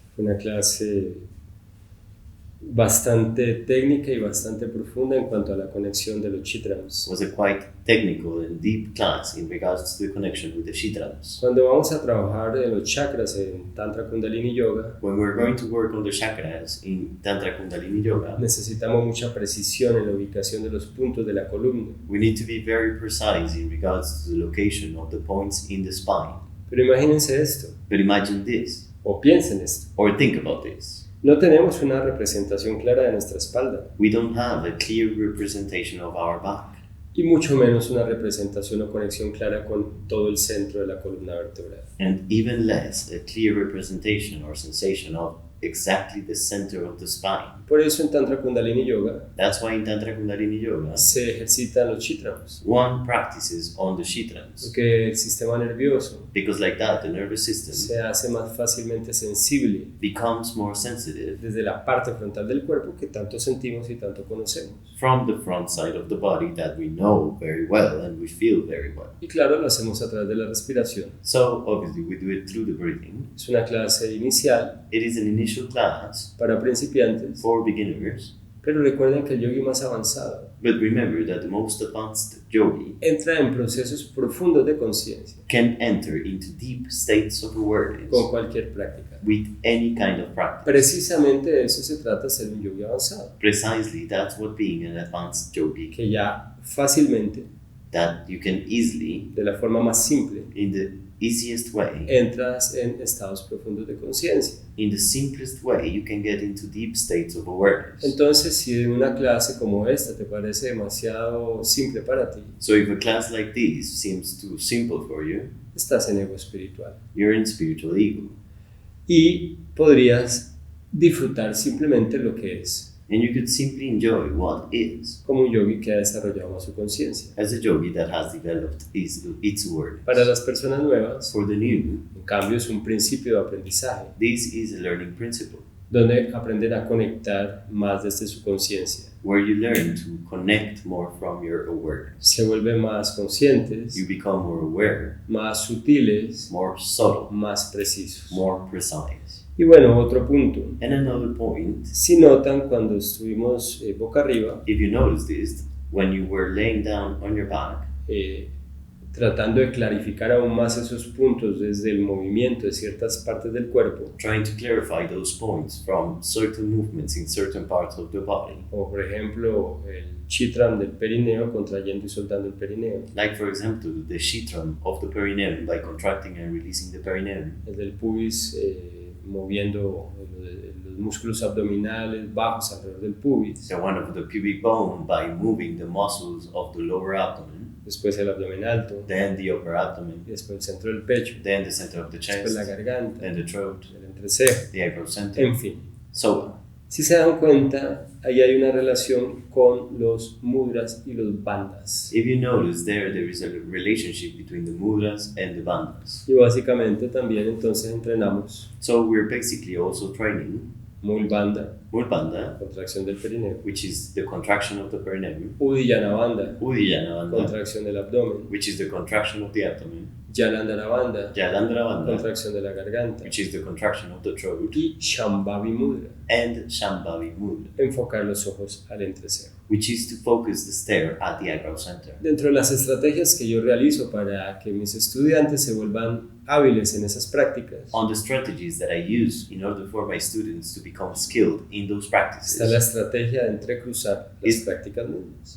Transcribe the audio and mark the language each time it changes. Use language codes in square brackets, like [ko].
[es] fue una clase bastante técnica y bastante profunda en cuanto a la conexión de los chitrams. [en] was a quite technical and deep class in regards to the connection with the chakras. [es] Cuando vamos a trabajar en los chakras en Tantra Kundalini Yoga, [en] When we're going to work on the chakras in Tantra Kundalini Yoga, [es] necesitamos mucha precisión en la ubicación de los puntos de la columna. [en] we need to be very precise in regards to the location of the points in the spine. [es] Pero imagínense esto, [en] But imagine this, [es] o piensen esto. [en] or think about this. [es] No tenemos una representación clara de nuestra espalda, [en] We don't have a clear representation of our back, [es] y mucho menos una representación o conexión clara con todo el centro de la columna vertebral. [en] and even less a clear representation or sensation of exactly the center of the spine. [es] Por eso en Tantra Kundalini Yoga [en] That's why in Tantra Kundalini Yoga, [es] se ejercitan los chitrams, [en] one practices on the chakras, [es] porque el sistema nervioso [en] because like that, the nervous system [es] se hace más fácilmente sensible [en] becomes more sensitive [es] desde la parte frontal del cuerpo que tanto sentimos y tanto conocemos. [en] from the front side of the body that we know very well and we feel very well. [es] Y claro, lo hacemos a través de la respiración. [en] So obviously we do it through the breathing. [es] Es una clase inicial [en] It is an initial class [es] para principiantes, [en] for beginners, [es] pero recuerden que el yogi más avanzado [en] but remember that the most advanced yogi [es] entra en procesos profundos de conciencia [en] can enter into deep states of awareness [es] con cualquier práctica. [en] with any kind of practice. [es] Precisamente de eso se trata ser un yogi avanzado, [en] Precisely, that's what being an advanced yogi, [es] que ya fácilmente, [en] that you can easily, [es] de la forma más simple, [en] in the easiest way, [es] entras en estados profundos de conciencia. [en] in the simplest way, you can get into deep states of awareness. [es] Entonces, si una clase como esta te parece demasiado simple para ti, [en] So if a class like this seems too simple for you, [es] estás en ego espiritual [en] you're in spiritual ego. [es] y podrías disfrutar simplemente lo que es, [en] And you could simply enjoy what is, [es] como un yogi que ha desarrollado más su conciencia. [en] as a yogi that has developed its awareness. [es] Para las personas nuevas, [en] For the new, [es] en cambio, es un principio de aprendizaje, [en] this is a learning principle, [es] donde aprenden a conectar más desde su conciencia. [en] where you learn to connect more from your awareness. [es] Se vuelven más conscientes, [en] You become more aware, [es] más sutiles, [en] more subtle, [es] más precisos. [en] more precise. [es] Y bueno, otro punto. [en] And another point, [es] Si notan, cuando estuvimos boca arriba, [en] if you notice this, when you were laying down on your back, [es] tratando de clarificar aún más esos puntos desde el movimiento de ciertas partes del cuerpo, [en] trying to clarify those points from certain movements in certain parts of the body, [es] o por ejemplo el chitram del perineo contrayendo y soltando el perineo, [en] like for example the shitram of the perineum by contracting and releasing the perineum, [es] el del pubis moviendo los músculos abdominales bajos alrededor del pubis, [en] the one of the pubic bone by moving the muscles of the lower abdomen, [es] después el abdomen alto, [en] then the upper abdomen, [es] y después el centro del pecho, [en] then the center of the [es] después [en] chest, [es] la garganta, [en] then the throat, [es] el entrecejo, [en] the eyebrow center, [es] en fin. [en] so on. [es] Si se dan cuenta, ahí hay una relación con los mudras y los bandhas. [en] If you notice there is a relationship between the mudras and the bandhas. [es] Y básicamente también entonces entrenamos [en] So we're basically also training [es] Mul Bandha, [en] Mul Bandha, [es] contracción del perineo, [en] which is the contraction of the perineum, [es] Uddiyana Bandha, [en] Uddiyana Bandha, [es] contracción del abdomen, [en] which is the contraction of the abdomen, [es] Jalandhara [en] Jalandhara, [es] contracción de la garganta, [en] which is the contraction of the throat, [es] y Shambhavi Mudra, [en] and Shambhavi Mudra, [es] enfocar los ojos al entrecejo. [en] which is to focus the stare at the eyebrow center. [es] Dentro de las estrategias que yo realizo para que mis estudiantes se vuelvan hábiles en esas prácticas, [en] On the strategies that I use in order for my students to become skilled in those [es] está la [en] practices [es] estrategia de entrecruzar las prácticas mismas.